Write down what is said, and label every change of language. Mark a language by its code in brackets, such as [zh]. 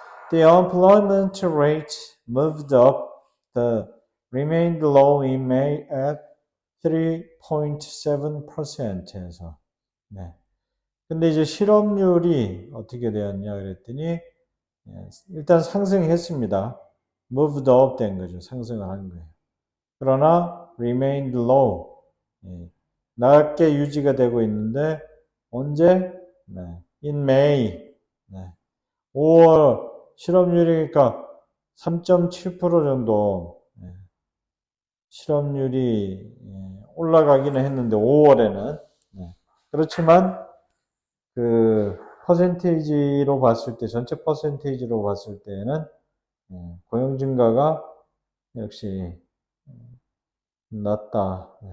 [en] The unemployment rate moved up. The remained low in May at 3.7%에서. [ko] 근데 이제 실업률이 어떻게 되었냐 그랬더니 일단 상승했습니다. [en] moved up [ko] 된 거죠. 상승을 한 거예요. 그러나 [en] remained low. [ko] 낮게 유지가 되고 있는데 언제? [en] in May. [ko] 5월 실업률이니까 3.7% 정도 실업률이 올라가기는 했는데 5월에는 그렇지만 그 퍼센테이지로 봤을 때 전체 퍼센테이지로 봤을 때는 고용 증가가 역시 낮다.